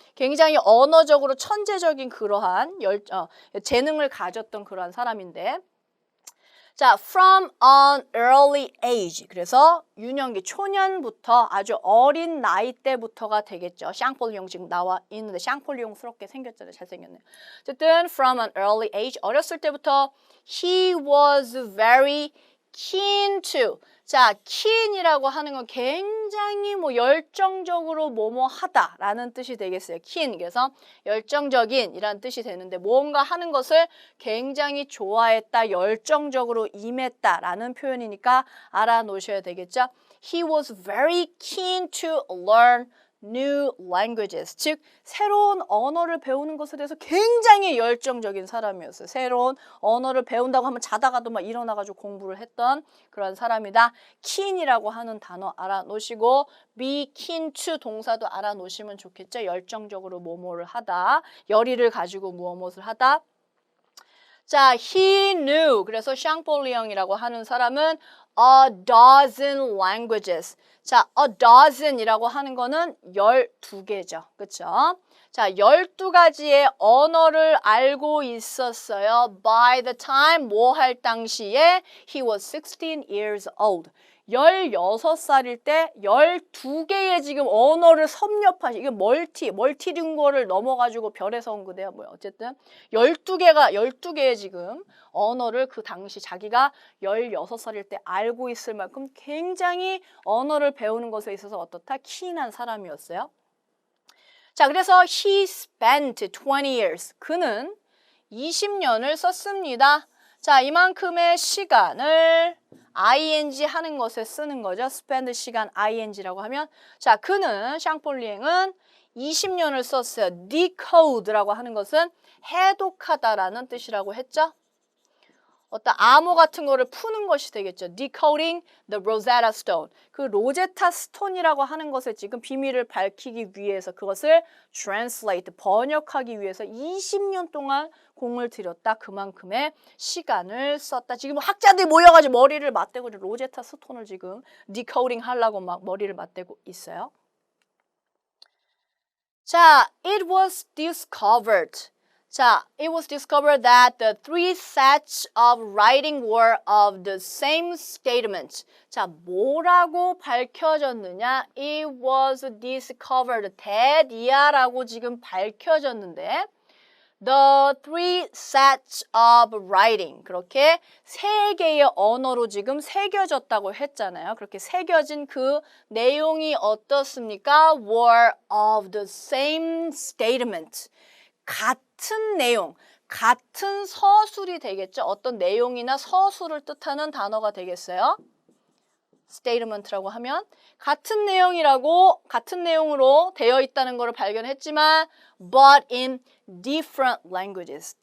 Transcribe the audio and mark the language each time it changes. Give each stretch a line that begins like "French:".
Korean: 굉장히 언어적으로 천재적인 그러한 재능을 가졌던 그러한 사람인데 자,
English: from an early age.
Korean: 그래서 유년기, 초년부터 아주 어린 나이 때부터가 되겠죠. 샹폴리옹 지금 나와 있는데 샹폴리옹스럽게 생겼잖아요. 잘생겼네요.
English: 어쨌든 from an early age.
Korean: 어렸을 때부터
English: he was very keen to.
Korean: 자, keen이라고 하는 건 굉장히 열정적으로 뭐뭐 하다라는 뜻이 되겠어요.
English: keen.
Korean: 그래서 열정적인 이란 뜻이 되는데 뭔가 하는 것을 굉장히 좋아했다, 열정적으로 임했다라는 표현이니까 알아놓으셔야 되겠죠.
English: He was very keen to learn new languages.
Korean: 즉 새로운 언어를 배우는 것에 대해서 굉장히 열정적인 사람이었어요. 새로운 언어를 배운다고 하면 자다가도 막 일어나가지고 공부를 했던 그런 사람이다. keen이라고 하는 단어 알아놓으시고 be keen to 동사도 알아놓으시면 좋겠죠. 열정적으로 뭐뭐를 하다. 열의를 가지고 무엇을 하다. 자,
English: he knew.
Korean: 그래서 샹폴리옹이라고 하는 사람은
English: a dozen languages.
Korean: 자, a dozen이라고 하는 거는 12개죠. 그렇죠? 자, 12가지의 언어를 알고 있었어요.
English: By the time
Korean: 뭐 할 당시에
English: he was 16 years old.
Korean: 16살일 때 12개의 지금 언어를 섭렵하시, 이게 멀티링구어를 넘어가지고 별에서 온 거대요. 뭐야. 어쨌든 12개의 지금 언어를 그 당시 자기가 16살일 때 알고 있을 만큼 굉장히 언어를 배우는 것에 있어서 어떻다? 키인한 사람이었어요. 자, 그래서
English: he spent 20 years.
Korean: 그는 20년을 썼습니다. 자, 이만큼의 시간을 ing 하는 것에 쓰는 거죠. spend 시간 ing라고 하면, 자, 그는 샹폴리eng은 20년을 썼어요. decode라고 하는 것은 해독하다라는 뜻이라고 했죠. 어떤 암호 같은 거를 푸는 것이 되겠죠.
English: Decoding the Rosetta Stone.
Korean: 그 로제타 스톤이라고 하는 것의 지금 비밀을 밝히기 위해서 그것을 translate, 번역하기 위해서 20년 동안 공을 들였다. 그만큼의 시간을 썼다. 지금 학자들이 모여가지고 머리를 맞대고 로제타 스톤을 지금 decoding 하려고 막 머리를 맞대고 있어요.
English: 자, it was discovered. 자, it was discovered that the three sets of writing were of the same statement.
Korean: 자, 뭐라고 밝혀졌느냐?
English: It was discovered that이야라고
Korean: 지금 밝혀졌는데
English: the three sets of writing.
Korean: 그렇게 세 개의 언어로 지금 새겨졌다고 했잖아요. 그렇게 새겨진 그 내용이 어떻습니까?
English: were of the same statement.
Korean: 같은 내용, 같은 서술이 되겠죠. 어떤 내용이나 서술을 뜻하는 단어가 되겠어요. statement라고 하면 같은 내용으로 되어 있다는 것을 발견했지만
English: but in different languages.